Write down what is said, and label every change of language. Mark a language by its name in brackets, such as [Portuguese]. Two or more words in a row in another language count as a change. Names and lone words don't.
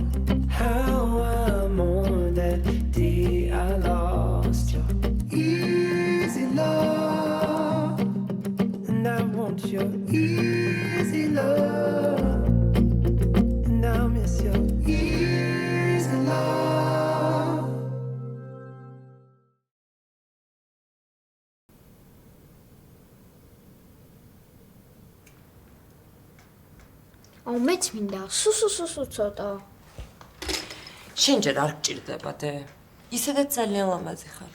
[English] How I mourn that day I lost your easy love, and I want your easy love, and I miss your easy love. [Georgian] აუ მეც მინდა სუ ცოტა. შენ ჯერ არ გჭირდებადე. ისედაც ძალიან ლამაზი ხარ.